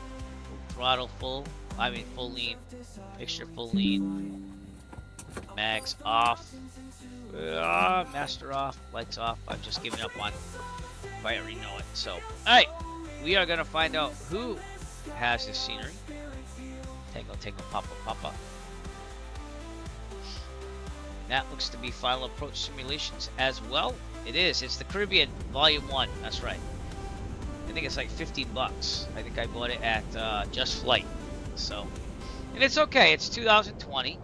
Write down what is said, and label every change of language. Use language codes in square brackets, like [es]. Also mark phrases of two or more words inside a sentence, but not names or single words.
[en] Throttle full. Full lean. Mixture full lean. Mags off. Master off. Lights off. I'm just giving up on if I already know it. So, all right, we are gonna find out who has this scenery. Tango, tango, papa, papa. That looks to be Final Approach Simulations as well. It is. It's the Caribbean Volume 1. That's right. I think it's like 15 bucks. I think I bought it at Just Flight. So, and it's okay. It's 2020.